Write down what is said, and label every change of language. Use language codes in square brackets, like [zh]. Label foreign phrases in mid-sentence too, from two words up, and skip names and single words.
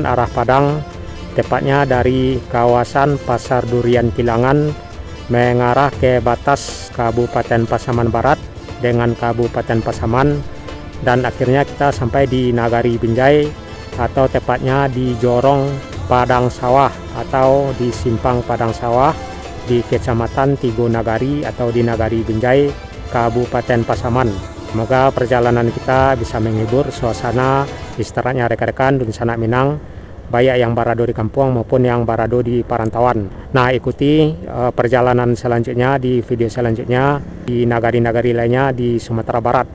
[id] arah Padang, tepatnya dari kawasan Pasar Durian Kilangan mengarah ke batas Kabupaten Pasaman Barat dengan Kabupaten Pasaman, dan akhirnya kita sampai di Nagari Binjai atau tepatnya di Jorong Padang Sawah atau di Simpang Padang Sawah di Kecamatan Tigo Nagari atau di Nagari Binjai, Kabupaten Pasaman. Semoga perjalanan kita bisa menghibur suasana istirahatnya rekan-rekan Dun Sanak Minang, baik yang berada di kampung maupun yang berada di perantauan. Nah, ikuti perjalanan selanjutnya di video selanjutnya di nagari-nagari lainnya di Sumatera Barat.